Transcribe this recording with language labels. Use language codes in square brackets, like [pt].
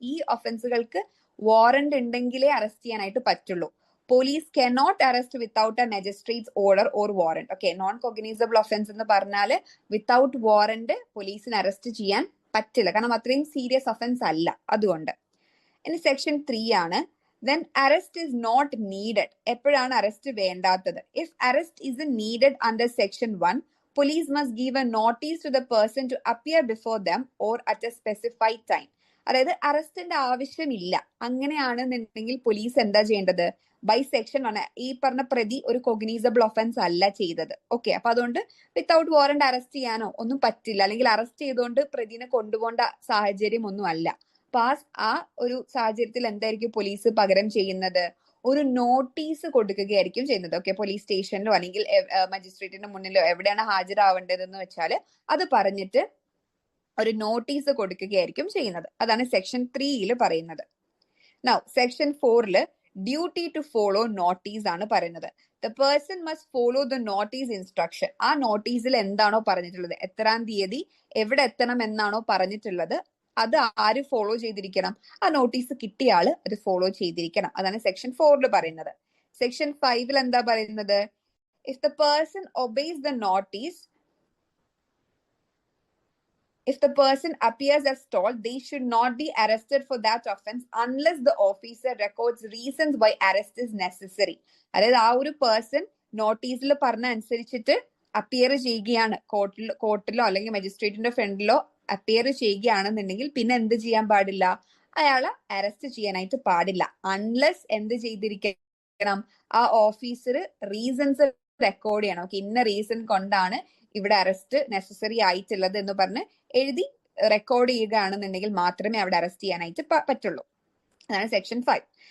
[ml] ഈ ഒഫൻസുകൾക്ക് വാറന്റ് ഉണ്ടെങ്കിലേ അറസ്റ്റ് ചെയ്യാനായിട്ട് പറ്റുള്ളൂ. [en] Police cannot arrest without a magistrate's order or warrant. [ml] Okay, non cognisable offence എന്ന് പറഞ്ഞാൽ വിത്തൗട്ട് വാറന്റ് പോലീസിന് അറസ്റ്റ് ചെയ്യാൻ പറ്റില്ല, കാരണം അത്രയും സീരിയസ് ഒഫൻസ് അല്ല, അതുകൊണ്ട്. ഇനി സെക്ഷൻ 3 ആണ്. [en] Then arrest is not needed. [ml] എപ്പോഴാണ് അറസ്റ്റ് വേണ്ടാത്തത്? [en] If arrest isn't needed under section 1, police must give a notice to the person to appear before them or at a specified time. [ml] അതായത് അറസ്റ്റിന്റെ ആവശ്യമില്ല അങ്ങനെയാണെന്നുണ്ടെങ്കിൽ police എന്താ ചെയ്യേണ്ടത്? By section ആണ്. ഈ പറഞ്ഞ പ്രതി ഒരു കൊഗ്നീസബിൾ ഒഫൻസ് അല്ല ചെയ്തത്. ഓക്കെ, അപ്പൊ അതുകൊണ്ട് വിത്തൗട്ട് വാറന്റ് അറസ്റ്റ് ചെയ്യാനോ ഒന്നും പറ്റില്ല, അല്ലെങ്കിൽ അറസ്റ്റ് ചെയ്തുകൊണ്ട് പ്രതിനെ കൊണ്ടുപോകേണ്ട സാഹചര്യം ഒന്നും അല്ല. അപ്പൊ ആ ഒരു സാഹചര്യത്തിൽ എന്തായിരിക്കും പോലീസ് പകരം ചെയ്യുന്നത്? ഒരു നോട്ടീസ് കൊടുക്കുകയായിരിക്കും ചെയ്യുന്നത്. ഓക്കെ, പോലീസ് സ്റ്റേഷനിലോ അല്ലെങ്കിൽ മജിസ്ട്രേറ്റിന്റെ മുന്നിലോ എവിടെയാണ് ഹാജരാവേണ്ടതെന്ന് വെച്ചാൽ അത് പറഞ്ഞിട്ട് ഒരു നോട്ടീസ് കൊടുക്കുകയായിരിക്കും ചെയ്യുന്നത്. അതാണ് സെക്ഷൻ 3 പറയുന്നത്. [en] now section 4 duty to follow notice [ml] ആണ് പറയുന്നത്. [en] The person must follow the notice instruction. [ml] ആ നോട്ടീസിൽ എന്താണോ പറഞ്ഞിട്ടുള്ളത്, എത്രാം തീയതി എവിടെ എത്തണം എന്നാണോ പറഞ്ഞിട്ടുള്ളത്, അത് ആര് ഫോളോ ചെയ്തിരിക്കണം? ആ നോട്ടീസ് കിട്ടിയ ആള് അത് ഫോളോ ചെയ്തിരിക്കണം. അതാണ് സെക്ഷൻ 4 പറയുന്നത്. സെക്ഷൻ 5 എന്താ പറയുന്നത്? [en] If the person obeys the notice, if the person appears as told, they should not be arrested for that offense unless the officer records reasons why arrest is necessary. [ml] അതായത് ആ ഒരു person നോട്ടീസിൽ പറഞ്ഞ അനുസരിച്ചിട്ട് appear ചെയ്യുകയാണ്, കോർട്ടിലോ അല്ലെങ്കിൽ മജിസ്ട്രേറ്റിന്റെ ഫ്രണ്ടിലോ appear ചെയ്യുകയാണെന്നുണ്ടെങ്കിൽ പിന്നെ എന്ത് ചെയ്യാൻ പാടില്ല? അയാളെ അറസ്റ്റ് ചെയ്യാനായിട്ട് പാടില്ല. അൺലെസ് എന്ത് ചെയ്തിരിക്കണം? ആ ഓഫീസർ റീസൺസ് റെക്കോർഡ് ചെയ്യണം. ഓക്കെ, ഇന്ന റീസൺ കൊണ്ടാണ് ഇവിടെ അറസ്റ്റ് നെസസറി ആയിട്ടുള്ളത് എന്ന് പറഞ്ഞ് എഴുതി റെക്കോർഡ് ചെയ്യുകയാണെന്നുണ്ടെങ്കിൽ മാത്രമേ അവിടെ അറസ്റ്റ് ചെയ്യാനായിട്ട് പറ്റുള്ളൂ. അതാണ് സെക്ഷൻ 5.